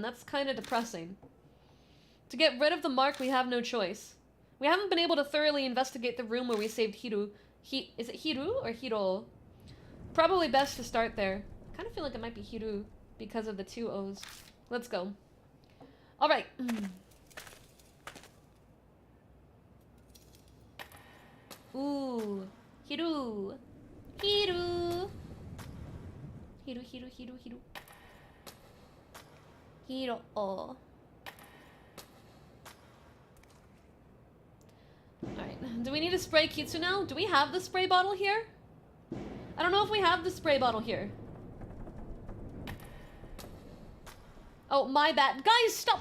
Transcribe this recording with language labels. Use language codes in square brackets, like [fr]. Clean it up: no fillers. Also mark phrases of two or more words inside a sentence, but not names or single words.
[en] That's kind of depressing. To get rid of the mark, we have no choice. We haven't been able to thoroughly investigate the room where we saved Hiru. Is it Hiru or Hiro? Probably best to start there. I kind of feel like it might be Hiru because of the 2 O's. Let's go. Alright. Ooh. Hiru. Hiru. Hiru, Hiru, Hiru, Hiru. Hiro. Alright. Do we need to spray Kitsu now? Do we have the spray bottle here? I don't know if we have the spray bottle here. Oh, my bad. Guys, stop!